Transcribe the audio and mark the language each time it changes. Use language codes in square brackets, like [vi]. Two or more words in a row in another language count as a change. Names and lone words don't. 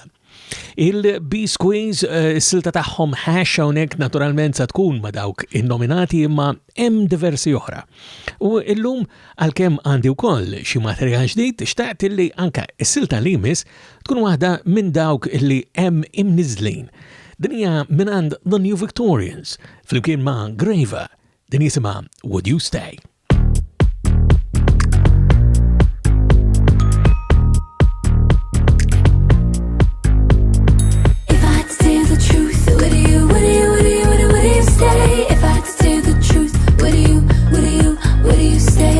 [mt] Il-B-Squeeze s-silta tagħhom hash hawnhekk naturalment sa tkun ma' dawk innominati imma hemm diversi oħra. U illum għalkemm għandi wkoll xi materjal ġdid xtaqt illi anke s-silta li jmiss tkun waħda minn dawk illi hemm imniżlin. Din hija mingħand The New Victorians flimkien ma' Graver. Din jisimha Would You Stay? [en] If I had to tell the truth, would you stay?